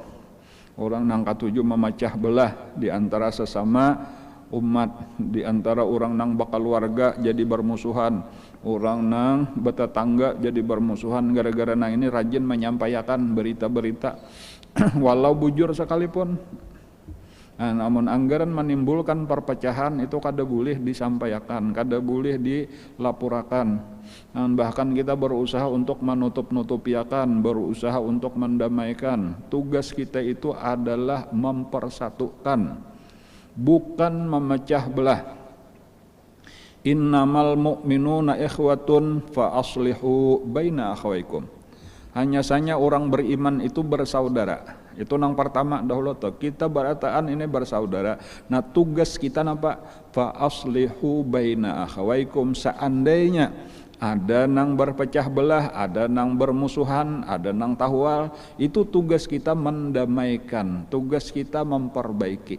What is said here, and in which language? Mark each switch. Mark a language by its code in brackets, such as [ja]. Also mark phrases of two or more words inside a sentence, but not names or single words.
[bjn] Orang nang katujuh memecah belah di antara sesama umat, di antara orang nang bakaluarga jadi bermusuhan, orang nang bertetangga jadi bermusuhan gara-gara nang ini rajin menyampaikan berita-berita walau bujur sekalipun. Nah, namun anggaran menimbulkan perpecahan itu kada boleh disampaikan, kada boleh dilaporkan. [id] Bahkan kita berusaha untuk menutup-nutupiakan, berusaha untuk mendamaikan. Tugas kita itu adalah mempersatukan, bukan memecah belah. [ar] إنما المؤمنون إخوة فأصلحوا بين أخويكم. [id] Hanya saja orang beriman itu bersaudara. [bjn] Itu nang pertama dahulu tuh, kita berataan ini bersaudara. Nah tugas kita napa? [ar] فأصلحوا بين أخويكم. [bjn] Seandainya ada nang berpecah belah, ada nang bermusuhan, ada nang tahwal, itu tugas kita mendamaikan, tugas kita memperbaiki.